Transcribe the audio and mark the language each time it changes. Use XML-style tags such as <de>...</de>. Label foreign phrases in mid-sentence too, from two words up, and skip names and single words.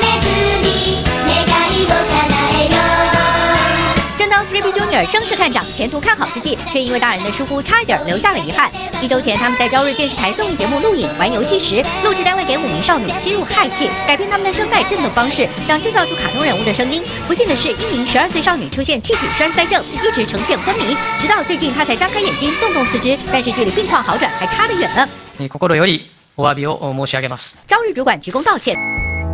<zh>正当 3P Junior 声势看涨、前途看好之际，却因为大人的疏忽，差一点留下了遗憾。1周前，他们在朝日电视台综艺节目录影玩游戏时，录制单位给5名少女吸入氦气，改变他们的声带振动方式，想制造出卡通人物的声音。不幸的是，一名12岁少女出现气体栓塞症，一直呈现昏迷，直到最近她才张开眼睛，动动四肢，但是距离病况好转还差得远呢。</zh> <ja>心よりお詫びを申し上げます。</ja> <zh>朝日主管鞠躬道歉。</zh>